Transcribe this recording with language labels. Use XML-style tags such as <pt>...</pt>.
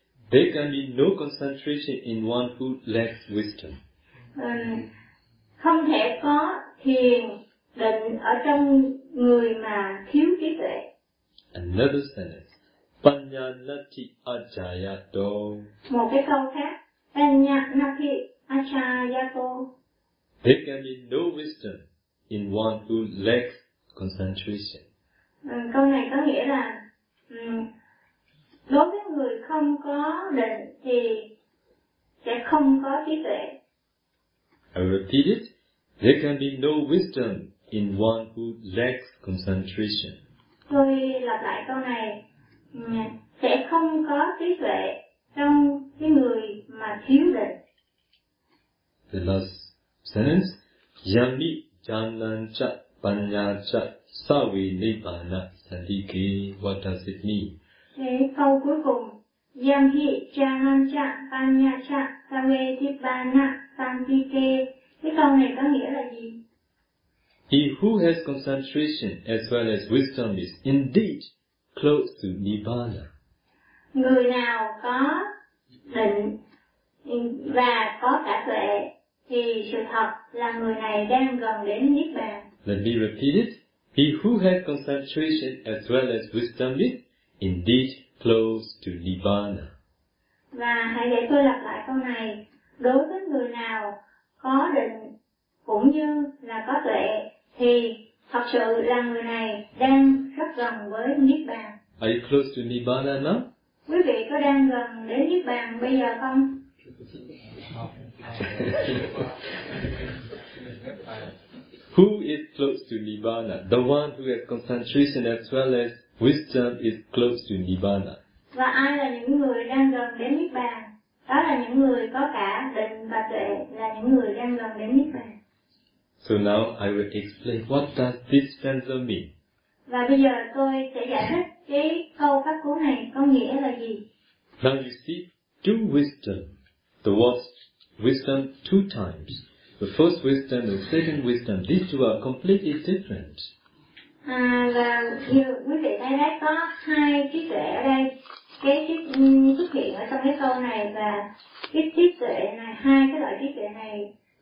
<en>There can be no concentration in one who lacks wisdom.</en> <vi>Không thể có thiền định ở trong người mà thiếu trí tuệ.</vi> <en>Another sentence.</en> <pi>Panyanati ajayato.</pi> <vi>Một cái câu khác.</vi> <pi>Panyanati ajayato.</pi> <en>There can be no wisdom in one who lacks concentration.</en> <vi>Câu này có nghĩa là đối với người không có định thì sẽ không có trí tuệ.</vi> <en>I repeat it. There can be no wisdom in one who lacks concentration.</en> <vi>Tôi lặp lại câu này. Sẽ không có trí tuệ trong cái người mà thiếu định.</vi> <en>The last sentence.</en> <pi>Yami jananca panyaca savi nibbana sadike.</pi> <en>What does it mean?</en> <vi>Thế câu cuối cùng.</vi> <pi>Yami jananca panyaca savi nibbana sadike.</pi> <vi>Cái câu này có nghĩa là gì?</vi> <en>He who has concentration as well as wisdom is indeed close to Nibbana.</en> <vi>Người nào có định và có cả tuệ thì sự thật là người này đang gần đến Nibbana.</vi> <en>Let me repeat it. He who has concentration as well as wisdom is indeed close to Nibbana.</en> <vi>Và hãy để tôi lặp lại câu này. Đối với người nào có định cũng như là có tuệ thì thật sự là người này đang rất gần với Niết Bàn.</vi> <en>Are you close to Nibbana now?</en> <vi>Quý vị có đang gần đến Niết Bàn bây giờ không?</vi> <en>Who is close to Nibbana? The one who has concentration as well as wisdom is close to Nibbana.</en> <vi>Và ai là những người đang gần đến Niết Bàn? Đó là những người có cả định và tuệ, là những người đang gần đến Niết Bàn.</vi> <en>So now I will explain what does this sentence mean.</en> <vi>Và bây giờ tôi sẽ giải thích cái câu phát cú này có nghĩa là gì.</vi> <en>Now you see two wisdom, the word wisdom two times, the first wisdom and second wisdom. These two are completely different.</en> <vi>Và như quý vị thấy đấy, có hai trí tuệ ở đây, cái trí xuất hiện ở trong cái câu này và cái trí tuệ này, hai cái loại trí tuệ này.</vi>